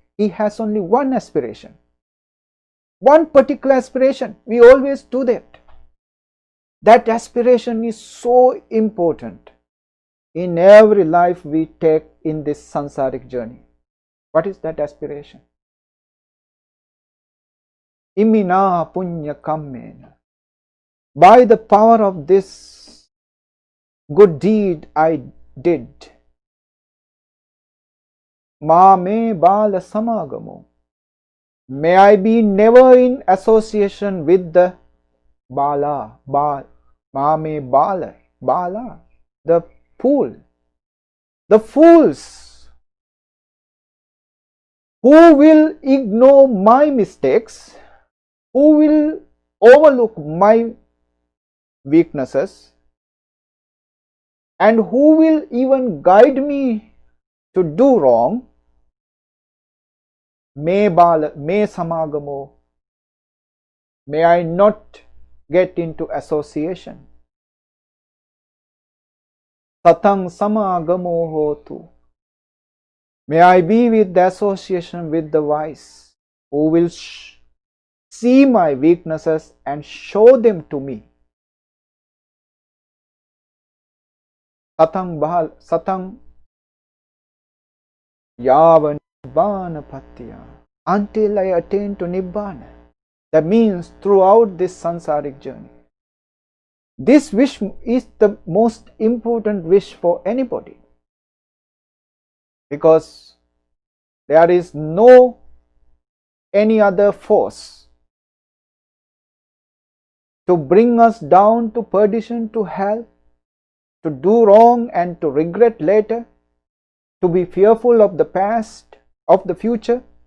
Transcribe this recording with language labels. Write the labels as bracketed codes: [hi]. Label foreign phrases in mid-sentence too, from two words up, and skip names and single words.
[en] He has only one aspiration. One particular aspiration. We always do that. That aspiration is so important in every life we take in this samsaric journey. What is that aspiration? [pi] Imina punya kammena. [en] By the power of this good deed I did, [pi] ma me bala samagamo. [en] May I be never in association with the Bala, [pi] Mame Bala, [en] the fool, the fools who will ignore my mistakes, who will overlook my weaknesses, and who will even guide me to do wrong. [pi] Me samagamo. [en] May I not get into association. [pi] Satang samagamo hotu. [en] May I be with the association with the wise, who will see my weaknesses and show them to me. [pi] Satang yava nibbana patya. [en] Until I attain to nibbana. That means throughout this samsaric journey. This wish is the most important wish for anybody. Because there is no any other force to bring us down to perdition, to hell, to do wrong and to regret later, to be fearful of the past, of the future.